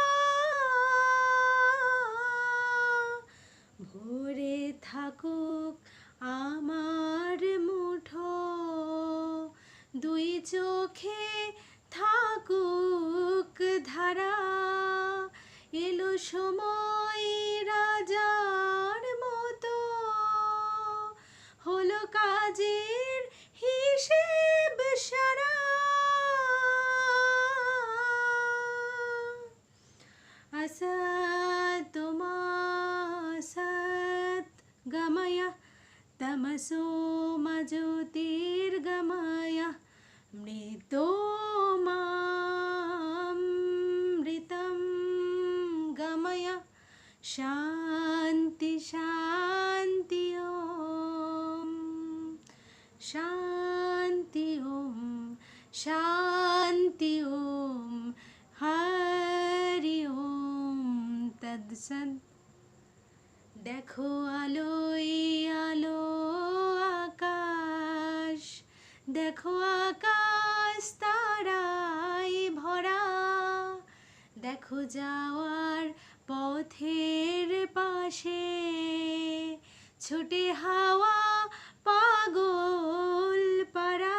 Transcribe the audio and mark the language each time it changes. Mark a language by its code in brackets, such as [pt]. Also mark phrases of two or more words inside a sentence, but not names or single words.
[bn] ভরে থাকুক আমার মুঠো, দুই চোখে থাকুক ধারা। এলো সময় রাজার মতো, হলো কাজের হিসেব সারা। [sa] असत मा सत गमय, तमसो मा ज्योतिर्गमय, मृतो मामृतं गमय। शान्ति शान्ति ओम, शान्ति ओम, शान्ति ओम। हरि ओम तत्सत्। [bn] দেখো আলোয় আলো আকাশ, দেখো আকাশ তারায় ভরা, দেখো যাওয়ার পথের পাশে ছোটে হাওয়া পাগল পারা।